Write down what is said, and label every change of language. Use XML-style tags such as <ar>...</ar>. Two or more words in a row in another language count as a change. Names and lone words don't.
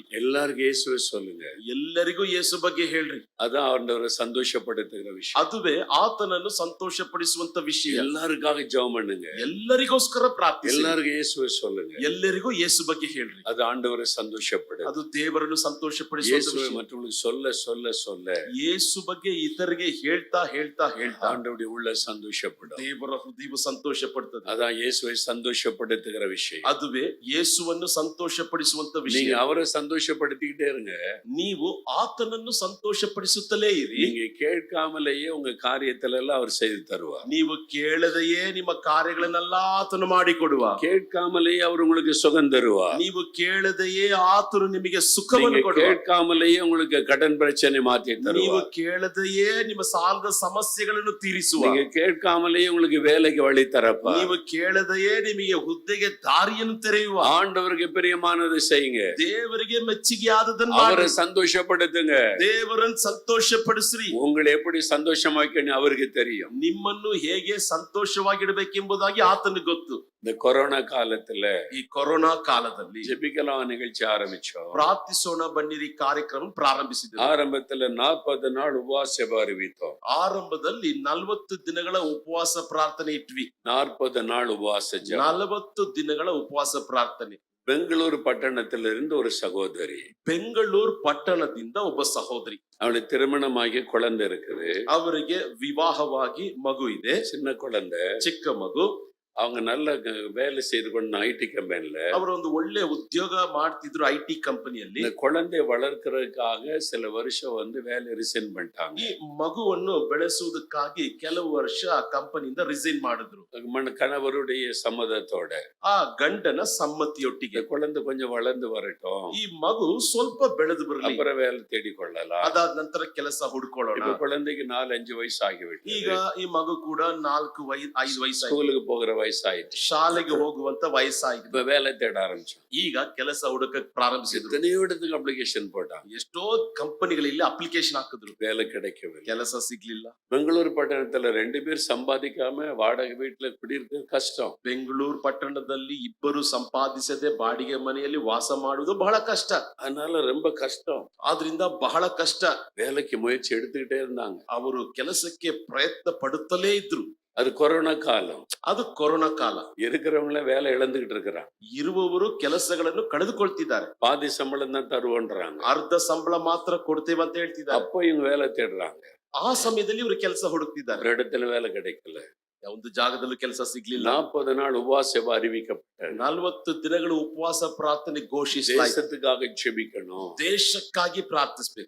<ta>எல்லாருக்கும் இயேசுவை சொல்லுங்க.</ta> <kn>ಎಲ್ಲರಿಗೂ ಯೇಸು ಬಗ್ಗೆ ಹೇಳ್ರಿ.</kn> <ta>அதான் ஆண்டவரை சந்தோஷப்படுத்துகிற விஷயம்.</ta> <kn>ಅದುವೇ ಆತನನ್ನು ಸಂತೋಷಪಡಿಸುವಂತ ವಿಷಯ.</kn> <ta>எல்லாருக்காக ஜெபம் பண்ணுங்க.</ta> <kn>ಎಲ್ಲರಿಗೋಸ್ಕರ ಪ್ರಾರ್ಥಿಸಿ.</kn> <ta>எல்லாருக்கும் இயேசுவை சொல்லுங்க.</ta> <kn>ಎಲ್ಲರಿಗೂ ಯೇಸು ಬಗ್ಗೆ ಹೇಳ್ರಿ.</kn> <ta>அது ಆண்டவரை சந்தோஷப்படுது.</ta> <kn>ಅದು ದೇವರನ್ನು ಸಂತೋಷಪಡಿಸುವಂತ</kn> <ta>இயேசுவை</ta> <kn>ವಿಷಯ.</kn> <ta>மற்றவங்களுக்கு சொல்ல சொல்ல சொல்ல</ta> <kn>ಯೇಸು ಬಗ್ಗೆ ಇತರಿಗೆ ಹೇಳ್ತಾ ಹೇಳ್ತಾ ಹೇಳ್ತಾ</kn> <ta>ஆண்டவருடைய உள்ள சந்தோஷப்படும்.</ta> <kn>ದೇವರ ಹೃದಯವು ಸಂತೋಷ ಪಡ್ತದೆ.</kn> <ta>அதான் இயேசுவை சந்தோஷப்படுத்துகிற விஷயம்.</ta> <kn>ಅದುವೇ ಯೇಸುವನ್ನು ಸಂತೋಷಪಡಿಸುವಂತ ವಿಷಯ.</kn> <ta>நீங்க அவரை சந்தோஷப்படுத்திக்கிட்டே இருங்க.</ta> <kn>ನೀವು ಆತನನ್ನು ಸಂತೋಷಪಡಿಸುತ್ತಲೇ ಇರಿ.</kn> <ta>நீங்க கேட்காமலேயே உங்க காரியத்துல எல்லாம் அவர் செய்து தருவார்.</ta> <kn>ನೀವು ಕೇಳದೆಯೇ ನಿಮ್ಮ ಕಾರ್ಯಗಳನ್ನೆಲ್ಲ ಆತನು ಮಾಡಿಕೊಡುವ.</kn> <ta>கேட்காமலேயே அவர் உங்களுக்கு சுகம் தருவார்.</ta> <kn>ನೀವು ಕೇಳದೆಯೇ ಆತನು ನಿಮಗೆ ಸುಖವನ್ನು</kn> <ta>நீங்க</ta> <kn>ಕೊಡುವ.</kn> <ta>கேட்காமலேயே உங்களுக்கு கடன் பிரச்சனை மாத்தி</ta> <kn>ನೀವು</kn> <ta>தருவார்.</ta> <kn>ಕೇಳದೆಯೇ ನಿಮ್ಮ ಸಾಲದ ಸಮಸ್ಯೆಗಳನ್ನು ತೀರಿಸುವ.</kn> <ta>நீங்க கேட்காமலேயே உங்களுக்கு வேலைக்கு வழி தரப்பா.</ta> <kn>ನೀವು ಕೇಳದೆಯೇ ನಿಮಗೆ ಹುದ್ದೆಗೆ ದಾರಿಯನ್ನು ತೆರೆಯುವ.</kn> <ta>ஆண்டவருக்கு பிரியமானது செய்யுங்க.</ta> <kn>ದೇವರಿಗೆ ಮೆಚ್ಚುಗೆ ಆದದನ್ನು</kn> <ta>அவரை</ta> <kn>ಮಾಡಿ.</kn> <ta>சந்தோஷப்படுத்துங்க.</ta> <kn>ದೇವರನ್ನು ಸಂತೋಷಪಡಿಸ್ರಿ.</kn> <ta>உங்களை எப்படி சந்தோஷமாக்கணும் அவருக்கு தெரியும்.</ta> <kn>ನಿಮ್ಮನ್ನು ಹೇಗೆ ಸಂತೋಷವಾಗಿಡಬೇಕೆಂಬುದಾಗಿ ಆತನಿಗೆ ಗೊತ್ತು.</kn> <ta>இந்த கொரோனா காலத்துல</ta> <kn>ಈ ಕೊರೋನಾ ಕಾಲದಲ್ಲಿ</kn> <ta>ஜெபிக்கலாம் நிகழ்ச்சி ஆரம்பிச்சோம்.</ta> <kn>ಪ್ರಾರ್ಥಿಸೋಣ ಬನ್ನಿರಿ ಕಾರ್ಯಕ್ರಮ ಪ್ರಾರಂಭಿಸಿದೆ.</kn> <ta>ஆரம்பத்துல 40 நாள் உபவாச அறிவித்தோம்.</ta> <kn>ಆರಂಭದಲ್ಲಿ 40 ದಿನಗಳ ಉಪವಾಸ ಪ್ರಾರ್ಥನೆ ಇಟ್ವಿ.</kn> <ta>40 நாள் உபவாச ஜெபம்.</ta> <kn>40 ದಿನಗಳ ಉಪವಾಸ ಪ್ರಾರ್ಥನೆ.</kn> <ta>பெங்களூர் பட்டணத்திலிருந்து ஒரு சகோதரி.</ta> <kn>ಬೆಂಗಳೂರು ಪಟ್ಟಣದಿಂದ ಒಬ್ಬ ಸಹೋದರಿ.</kn> <ta>அவளுக்கு திருமணமாகி குழந்தை இருக்குது.</ta> <kn>ಅವರಿಗೆ ವಿವಾಹವಾಗಿ ಮಗು ಇದೆ.</kn> <ta>சின்ன குழந்தை.</ta> <kn>ಚಿಕ್ಕ ಮಗು.</kn> <ta>அவங்க நல்ல வேலை செய்து கொண்டு</ta> <en>IT company.</en> <kn>ಅವರು ಒಂದು ಒಳ್ಳೆ ಉದ್ಯೋಗ ಮಾಡ್ತಿದ್ರು</kn> <en>IT company.</en> <ta>இந்த குழந்தையை வளர்க்கறதுக்காக சில வருஷம் வேலை ரிசைன் பண்ணிட்டாங்க.</ta> <kn>ಈ ಮಗುವನ್ನು ಬೆಳೆಸುವುದಕ್ಕಾಗಿ ಕೆಲವು ವರ್ಷ ಆ ಕಂಪನಿಯಿಂದ ರಿಸೈನ್ ಮಾಡಿದ್ರು.</kn> <ta>கணவருடைய சம்மதத்தோட.</ta> <kn>ಆ ಗಂಡನ ಸಮ್ಮತಿಯೊಟ್ಟಿಗೆ.</kn> <ta>இந்த குழந்தை கொஞ்சம் வளர்ந்து வரட்டும்.</ta> <kn>ಈ ಮಗು ಸ್ವಲ್ಪ ಬೆಳೆದು ಬರಲಿ.</kn> <ta>அப்புறம் வேலை தேடிಕೊಳ್ಳலாம்.</ta> <kn>ಅದಾದ ನಂತರ ಕೆಲಸ ಹುಡುಕೊಳ್ಳೋಣ.</kn> <ta>இப்ப குழந்தைக்கு 4-5 வயசு ஆகிவிட்டது.</ta> <kn>ಈಗ ಈ ಮಗು ಕೂಡ 4-5 ವಯಸ್ಸು.</kn> <ta>ஸ்கூலுக்கு போகிற ವಯಸ್ಸಾಯ್ತು.</ta> <kn>ಶಾಲೆಗೆ ಹೋಗುವಂತ ವಯಸ್ಸಾಗಿದೆ.</kn> <ta>இப்ப வேலை தேட ஆரம்பிச்சோம்.</ta> <kn>ಈಗ ಕೆಲಸ ಹುಡುಕಕ್ ಪ್ರಾರಂಭಿಸಿದ್ರು.</kn> <ta>எத்தனையோ இடத்துக்கு அப்ளிகேஷன் போட்டாங்க.</ta> <kn>ಎಷ್ಟೋ ಕಂಪನಿಗಳಲ್ಲಿ ಅಪ್ಲಿಕೇಶನ್ ಹಾಕಿದ್ರು.</kn> <ta>வேலை கிடைக்கவில்லை.</ta> <kn>ಕೆಲಸ ಸಿಗ್ಲಿಲ್ಲ.</kn> <ta>பெங்களூர் பட்டணத்துல 2 பேர் சம்பாதிக்காம வாடகை வீட்டுல குடியிருக்க கஷ்டம்.</ta> <kn>ಬೆಂಗಳೂರು ಪಟ್ಟಣದಲ್ಲಿ ಇಬ್ಬರು ಸಂಪಾದಿಸದೆ ಬಾಡಿಗೆ ಮನೆಯಲ್ಲಿ ವಾಸ ಮಾಡುವುದು ಬಹಳ ಕಷ್ಟ.</kn> <ta>அதனால ரொம்ப கஷ்டம்.</ta> <kn>ಆದ್ರಿಂದ ಬಹಳ ಕಷ್ಟ.</kn> <ta>வேலைக்கு முயற்சி எடுத்துக்கிட்டே இருந்தாங்க.</ta> <kn>ಅವರು ಕೆಲಸಕ್ಕೆ ಪ್ರಯತ್ನ ಪಡುತ್ತಲೇ ಇದ್ರು.</kn> <ta>அது கொரோனா காலம்.</ta> <kn>ಅದು ಕೊರೋನಾ ಕಾಲ.</kn> <ta>இருக்கிறவங்கள வேலை இழந்துகிட்டு இருக்கிறாங்க.</ta> <kn>ಇರುವವರು ಕೆಲಸಗಳನ್ನು ಕಳೆದುಕೊಳ್ತಿದ್ದಾರೆ.</kn> <ta>பாதி சம்பளம் தான் தருவோன்றாங்க.</ta> <kn>ಅರ್ಧ ಸಂಬಳ ಮಾತ್ರ ಕೊಡ್ತೇವೆ ಅಂತ ಹೇಳ್ತಿದ್ದಾರೆ.</kn> <ta>அப்போ இவங்க வேலை தேடுறாங்க.</ta> <kn>ಆ ಸಮಯದಲ್ಲಿ ಇವರು ಕೆಲಸ ಹುಡುಕ್ತಿದ್ದಾರೆ.</kn> <ta>ஒரு இடத்துல வேலை கிடைக்கல.</ta> <kn>ಒಂದು ಜಾಗದಲ್ಲೂ ಕೆಲಸ ಸಿಗ್ಲಿಲ್ಲ.</kn> <ta>40 நாள் உபவாச அறிவிக்கப்பட்டது.</ta> <kn>40 ದಿನಗಳು ಉಪವಾಸ ಪ್ರಾರ್ಥನೆ ಘೋಷಿಸಲಾಯಿತು.</kn> <ta>தேசத்துக்காக ஜெபிக்கணும்.</ta> <kn>ದೇಶಕ್ಕಾಗಿ ಪ್ರಾರ್ಥಿಸಬೇಕು.</kn>